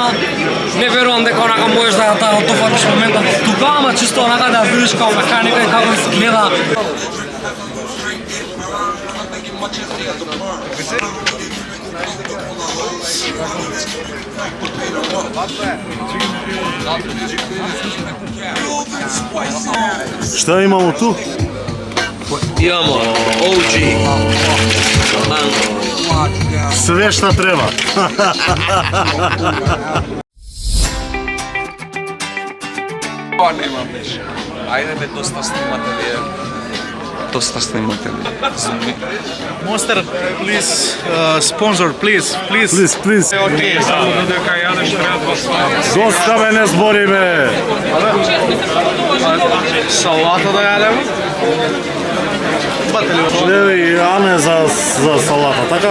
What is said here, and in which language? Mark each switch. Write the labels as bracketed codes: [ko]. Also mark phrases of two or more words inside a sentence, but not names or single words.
[mk] Не верувам дека онака можеш да дофатиш моментот тука, ама чисто онака да видиш како механика и како изгледа. [sr] Šta imamo tu? Imamo OG, Sve šta treba. Pa nemam više. Ajde me dosta snimatelje. [mk] Доста сниматели. [en] Monster, please, sponsor, please. Please, please. [mk] Окей, само дека јадеш треба два слаја. Доста бе, не збори бе. Салата да јадем. Леви, а не за салата, така?